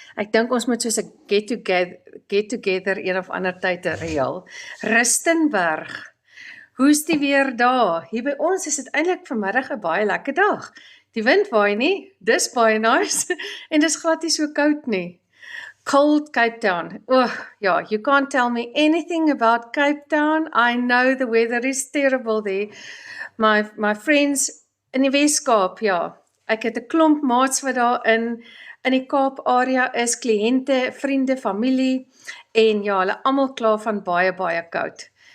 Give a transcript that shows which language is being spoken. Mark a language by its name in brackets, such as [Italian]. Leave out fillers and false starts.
[Afrikaans] Ek dink ons moet soos 'n get together een of ander tyd reël. Rustenburg, hoe's die weer daar? Hier by ons is dit eintlik vanmiddag 'n baie lekker dag. Die wind waai nie, dis baie nice, en dis glad nie so koud nie. [English] Cold Cape Town. Yeah, you can't tell me anything about Cape Town. I know the weather is terrible there. My friends [Afrikaans] in die Weskaap, ja. Ek het 'n klomp maats wat daar in die Kaap area is, kliënte, vriende, familie, en ja, hulle almal kla van baie koud.